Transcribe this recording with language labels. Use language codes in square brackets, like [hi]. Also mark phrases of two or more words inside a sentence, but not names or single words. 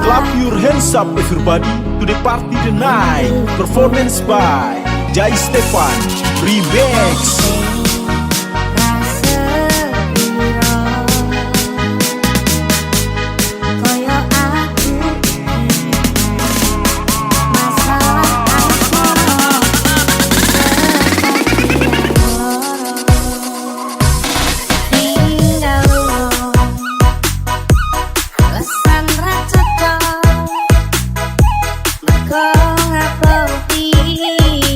[en] Clap your hands up everybody to the party tonight. Performance by Jai Stefan Remix. [jv] Rasa piro, koyo aku masalah asmara, seperti loro tinggal luar, alasan ra cocok, mergo ngaboti